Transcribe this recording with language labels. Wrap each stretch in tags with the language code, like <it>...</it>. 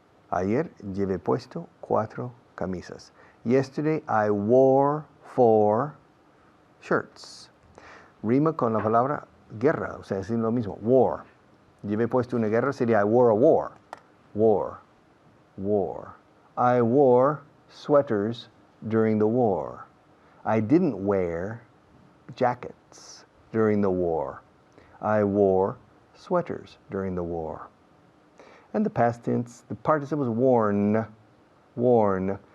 <es>Ayer llevé puesto 4 camisas.</es> <en>Yesterday I wore 4 shirts.</en> <es>Rima con la palabra guerra, o sea, es lo mismo, war. Llevé puesto una guerra sería</es> <en>I wore a war. War. I wore sweaters during the war. I didn't wear jackets during the war. I wore sweaters during the war. And the past tense, the participle was worn.</en>